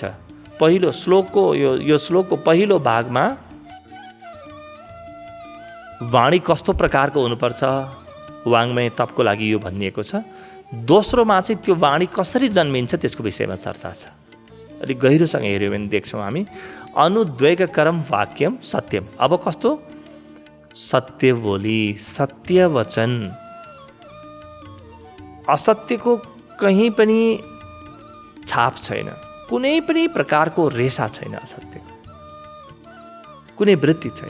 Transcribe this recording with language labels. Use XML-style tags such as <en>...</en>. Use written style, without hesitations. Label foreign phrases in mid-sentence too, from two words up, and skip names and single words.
<ne>पहिलो श्लोकको यो श्लोकको पहिलो भागमा वाणी कस्तो प्रकारको हुनुपर्छ वाङ्मय तपको लागि यो भनिएको छ। दोस्रोमा चाहिँ त्यो वाणी कसरी जन्मिन्छ त्यसको विषयमा चर्चा छ। अलिक गहिरोसँग हेऱ्यो भने देख्छौँ हामी।</ne> <sa>अनुद्वेगकरम वाक्यम सत्यम।</sa> <ne>अब कस्तो? सत्य बोली, सत्य वचन। असत्यको कहीँ पनि छाप छैन। कुनै पनि प्रकारको रेसा छैन असत्यको। कुनै वृत्ति छैन।</ne>